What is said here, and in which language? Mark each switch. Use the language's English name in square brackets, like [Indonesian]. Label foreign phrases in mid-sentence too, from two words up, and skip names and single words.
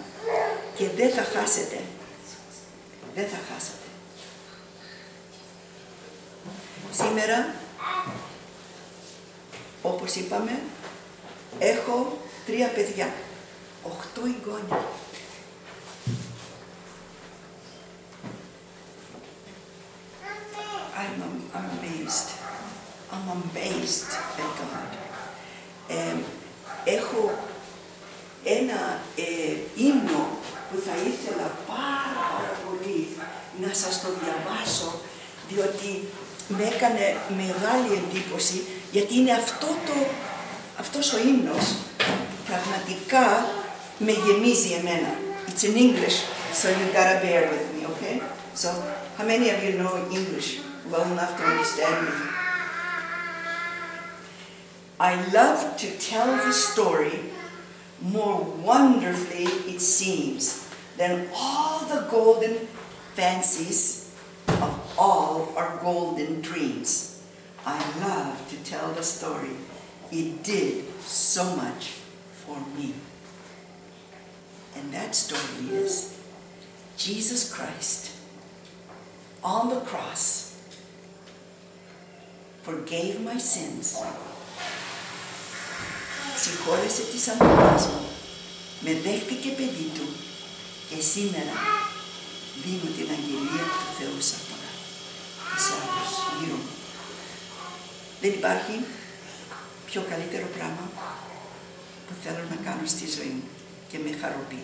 [Greek] Και δεν θα χάσετε. Δεν θα χάσετε. Σήμερα, όπως είπαμε, έχω 3 παιδιά, 8 εγγόνια. [English] I'm amazed at God. [Greek] Έχω ένα ύμνο που θα ήθελα πάρα πολύ να σας το διαβάσω, διότι με έκανε μεγάλη εντύπωση, γιατί είναι αυτός ο ύμνος πραγματικά με γεμίζει εμένα. [English] It's in English, so you gotta bear with me, okay? So, how many of you know English well enough to understand me? I love to tell the story more wonderfully it seems than all the golden fancies of all our golden dreams. I love to tell the story. It did so much for me. And that story is Jesus Christ on the cross forgave my sins. [Greek] Συγχώρεσε τις αμαρτίες μου, με δέχτηκε παιδί του και σήμερα δίνω την αγγελία του Θεού σε αυτόν και σε άλλους γύρω μου. Δεν υπάρχει πιο καλύτερο πράγμα που θέλω να κάνω στη ζωή μου και με χαροποιεί.